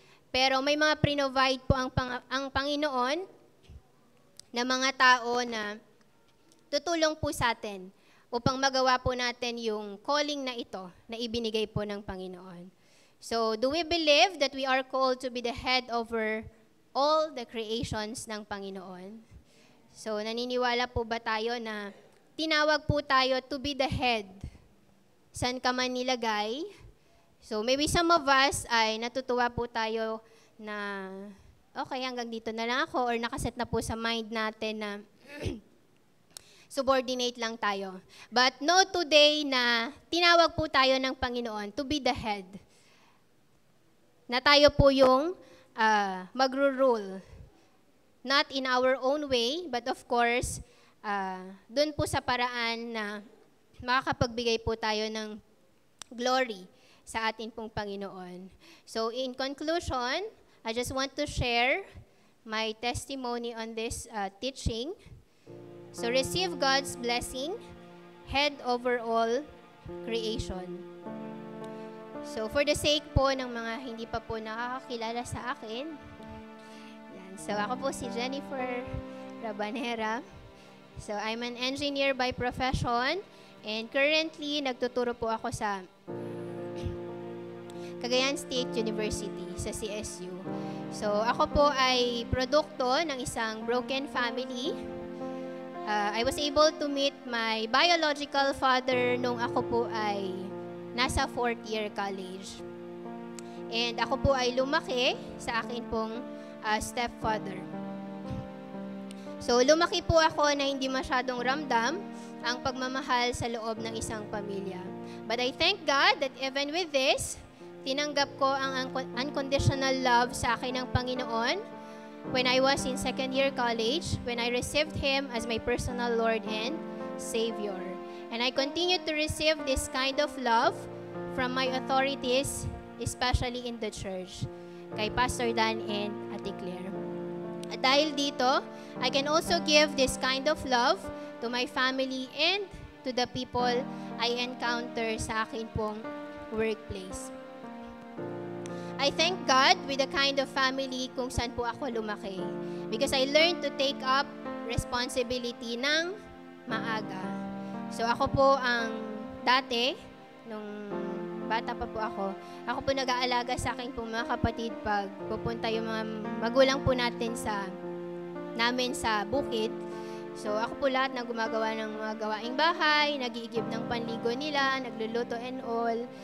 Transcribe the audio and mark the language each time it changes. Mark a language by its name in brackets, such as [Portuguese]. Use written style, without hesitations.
[Filipino] Pero may mga pre-provide po ang Panginoon na mga tao na tutulong po sa atin upang magawa po natin yung calling na ito na ibinigay po ng Panginoon. [English] So, do we believe that we are called to be the head over all the creations ng Panginoon? [Filipino] So, naniniwala po ba tayo na tinawag po tayo [English] to be the head? [Filipino] Saan ka man nilagay? So maybe some of us ay natutuwa po tayo na okay, hanggang dito na lang ako or nakaset na po sa mind natin na subordinate lang tayo. [English] But know today [Filipino] na tinawag po tayo ng Panginoon [English] to be the head. [Filipino] Na tayo po yung magro-rule. [English] Not in our own way, but of course, [Filipino] dun po sa paraan na makakapagbigay po tayo ng glory sa atin pong Panginoon. [English] So in conclusion, I just want to share my testimony on this teaching. So receive God's blessing, head over all creation. So for the sake [Filipino] po ng mga hindi pa po nakakakilala sa akin, yan. So ako po si [English] Jennifer Rabanera. So I'm an engineer by profession and currently [Filipino] nagtuturo po ako [English] sa Cagayan State University sa CSU. [Filipino] So ako po ay produkto ng isang broken family. [English] I was able to meet my biological father [Filipino] nung ako po ay nasa [English] 4th year college. [Filipino] And ako po ay lumaki sa akin pong stepfather. So, lumaki po ako na hindi masyadong ramdam ang pagmamahal sa loob ng isang pamilya. [English] But I thank God that even with this, [Filipino] tinanggap ko ang [English] unconditional love [Filipino] sa akin ng Panginoon [English] when I was in second year college, when I received Him as my personal Lord and Savior. And I continue to receive this kind of love from my authorities, especially in the church, kay Pastor Dan and Ate Claire. At dahil dito, I can also give this kind of love to my family and to the people I encounter [Filipino] sa akin pong [English] workplace. I thank God with the kind of family [Filipino] kung saan po ako lumaki, [English] because I learned to take up responsibility [Filipino] ng maaga. So ako po ang dati, nung bata pa po ako po nag-aalaga sa akin pong mga kapatid pag pupunta yung mga magulang po natin namin sa bukid. So ako po lahat na gumagawa ng mga gawaing bahay, nag-iigib ng panligo nila, nagluluto [English] and all.